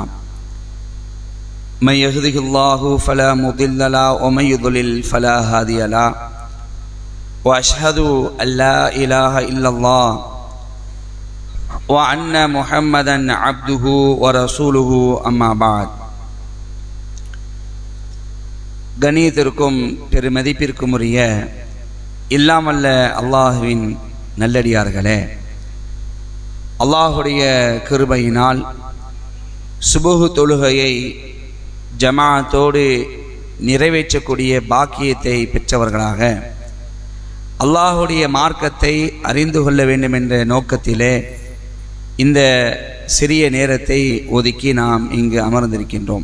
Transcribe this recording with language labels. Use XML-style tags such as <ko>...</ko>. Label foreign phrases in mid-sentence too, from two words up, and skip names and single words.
<ar>من يهده الله فلا مضل له ومن يضلل فلا هادي له. وأشهد أن لا إله إلا الله وأن محمدا عبده ورسوله أما بعد.</ar> <ta>கணியத்திற்கும் பெருமதிப்பிற்கும் உரிய இல்லாமல்ல அல்லாஹுவின் நல்லடியார்களே, அல்லாஹுடைய கிருபையினால் சுபுஹ் தொழுகையை ஜமாஅத்தோடு நிறைவேற்றக்கூடிய பாக்கியத்தை பெற்றவர்களாக அல்லாஹுடைய மார்க்கத்தை அறிந்து கொள்ள வேண்டும் என்ற நோக்கத்திலே இந்த சிறிய நேரத்தை ஒதுக்கி நாம் இங்கு அமர்ந்திருக்கின்றோம்.</ta>